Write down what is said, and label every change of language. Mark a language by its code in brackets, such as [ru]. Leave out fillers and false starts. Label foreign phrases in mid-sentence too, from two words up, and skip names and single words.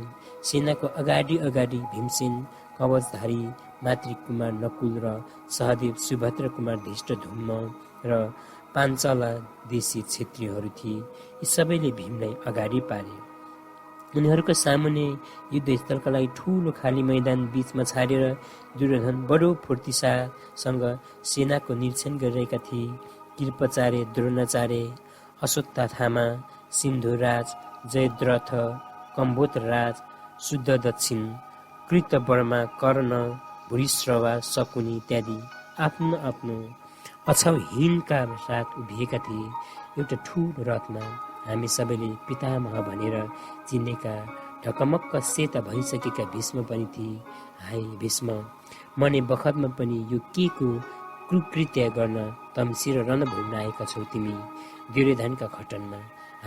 [ne] सेनाको अगाडि अगाडि भीमसेन, कवचधारी मातृकुमार नकुल र सहदेव, सुभद्र कुमार धृष्टद्युम्न र पाञ्चाला देशी क्षेत्रीहरू थिए। यी सबैले भीमलाई अगाडि पारे। उनीहरूको सामुन्ने युद्धस्थलका लागि ठुलो खाली मैदान बीचमा छाडेर दुर्योधन बडो फुर्तिसासँग सेनाको निरीक्षण गरिरहेका थिए। कृपाचार्य, द्रोणाचार्य, अश्वत्थामा, सिन्धुराज, जयद्रथ, कम्भोतराज, शुद्धदक्षिण, कृतवर्मा, कर्ण, भूरिश्रवा, शकुनी इत्यादि आफ्नो आफ्नो अछौहिनका साथ उभिएका थिए। एउटा ठुलो रथमा हामी सबैले पितामह भनेर चिनेका ढकमक्क सेता भइसकेका भीष्म पनि थिए। हाय भीष्म, मर्ने बखतमा पनि यो के को कुकृत्य गर्न तम्सिएर रणभूमिमा आएका छौ तिमी दुर्योधनका खटनमा।